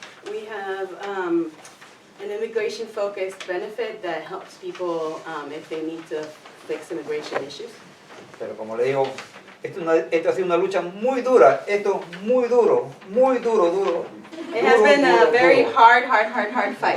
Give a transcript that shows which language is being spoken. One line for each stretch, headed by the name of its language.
English: We have an immigration-focused benefit that helps people if they need to fix immigration issues.
Spanish: Pero como le digo, esto ha sido una lucha muy dura, esto muy duro, duro.
English: It has been a very hard fight.